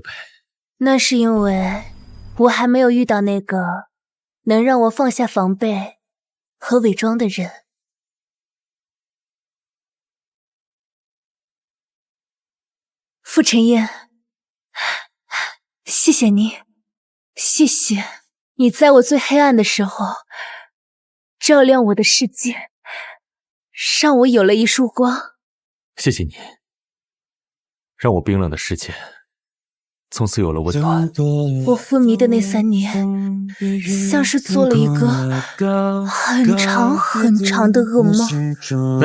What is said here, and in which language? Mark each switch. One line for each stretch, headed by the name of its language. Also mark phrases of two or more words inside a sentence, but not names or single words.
Chinese: 那是因為我還沒有遇到那個能讓我放下防備和偽裝的人。傅晨硯，謝謝你，謝謝你在我最黑暗的時候照亮我的世界，讓我有了一束光。謝謝你，讓我冰冷的世界從此有了溫暖。我昏迷的那3年，像是做了一個很長很長的噩夢。